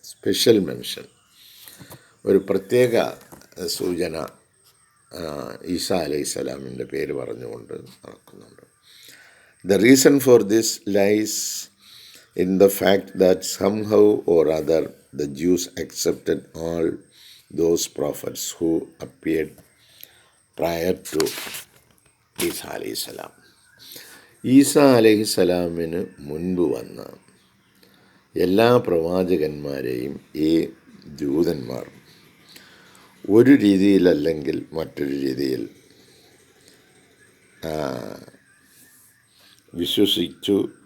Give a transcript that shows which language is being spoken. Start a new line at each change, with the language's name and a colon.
Malayalam: Special mention, ഒരു പ്രത്യേക സൂചന ഈസ അലൈഹിസ്സലാമിൻ്റെ പേര് പറഞ്ഞുകൊണ്ട് നടക്കുന്നുണ്ട്.
English: The reason for this lies in the fact that somehow or other the Jews accepted all those prophets who appeared prior to Isa അലൈഹിസ്സലാം.
Malayalam: ഈസാ അലൈഹിസ്സലാമിന് മുൻപ് വന്ന എല്ലാ പ്രവാചകന്മാരെയും ഈ ജൂതന്മാർ ഒരു രീതിയിലല്ലെങ്കിൽ മറ്റൊരു രീതിയിൽ വിശ്വസിച്ചു.